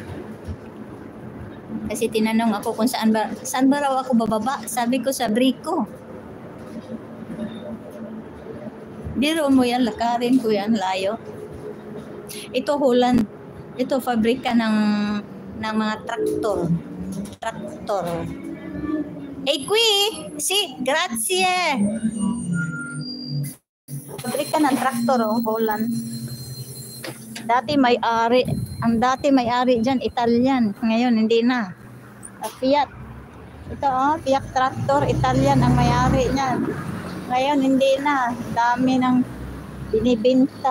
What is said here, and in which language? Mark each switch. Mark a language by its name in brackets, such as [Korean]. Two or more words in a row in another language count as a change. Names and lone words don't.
[Filipino] Kasi tinanong ako kung saan ba raw ako bababa. Sabi ko sa Brico. Biro mo yan, lakarin ko yan, layo. Ito Holland. Ito fabrika ng mga traktor. [Italian] Qui, sì, grazie. [Filipino] Fabrika ng traktor, Holland. Ang dati may-ari diyan Italian, ngayon hindi na. Fiat. Ito Fiat Tractor, Italian ang may-ari niyan. Ngayon hindi na. Dami ng binibenta.